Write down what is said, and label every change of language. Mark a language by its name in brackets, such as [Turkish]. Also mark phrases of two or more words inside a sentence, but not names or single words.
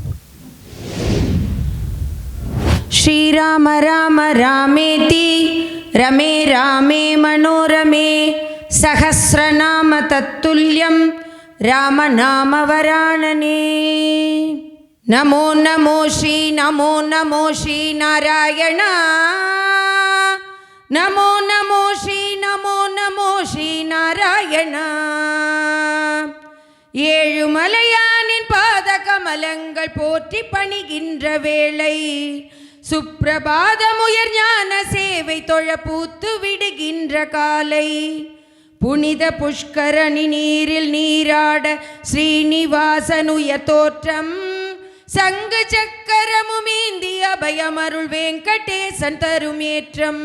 [Sanskrit] श्री राम राम रामेति रामे रामे मनोरमे सहस्रनाम तत्तुल्यं राम नाम वरानने. नमो नमो श्री नमो नमो श्री नारायण. नमो नमो श्री नमो नमो श्री नारायण. [Tamil] ஏழுமலையானின் பாத கமலங்கள் போற்றி பணிகின்ற வேளை சுப்பிரபாதமுயர் ஞான சேவை தொழ பூத்து விடுகின்ற காலை புனித புஷ்கரணி நீரில் நீராட ஸ்ரீனிவாசனுய தோற்றம் சங்கு சக்கரமுமேந்தி அபயமருள் வெங்கடேசன் தருமேற்றம்.